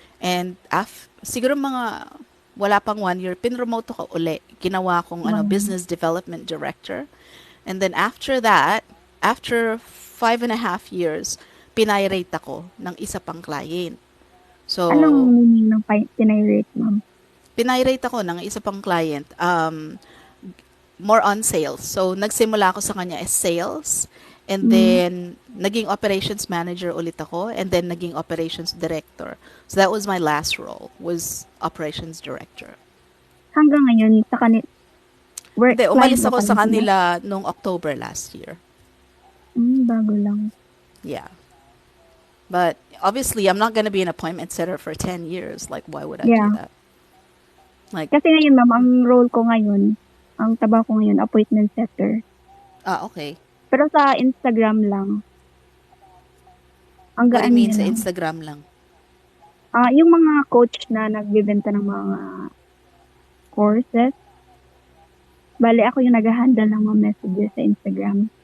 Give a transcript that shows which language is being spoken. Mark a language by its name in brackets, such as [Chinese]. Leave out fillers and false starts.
[Filipino] And siguro mga, wala pang 1 year, pinromote ako uli. Ginawa kong business development director. [English] And then after that, after 5.5 years, [Filipino] pinirate ako ng isa pang client. [English] So, [Filipino] Anong meaning ng pinirate, ma'am? pinirate ako ng isa pang client. [English] More on sales. [Filipino] So, nagsimula ako sa kanya as sales. And then, naging operations manager ulit ako. And then, naging operations director. [English] So, that was my last role, was operations director. [Filipino] Hanggang ngayon, sa kanila, Hindi, umalis ako sa kanila nung October last year. Bago lang. [English] Yeah. But, obviously, I'm not gonna be an appointment setter for 10 years. Like, why would I do that? Like, [Filipino] Kasi ngayon, ma'am, ang role ko ngayon, ang trabaho ko ngayon, appointment setter. [English] okay. [Filipino] Pero sa Instagram lang. Ang [English] What do [Filipino] gaan [English] you mean [Filipino] niya sa lang. Instagram lang? Yung mga coach na nagbibenta ng mga courses, bale ako yung nag-handle ng mga messages sa Instagram.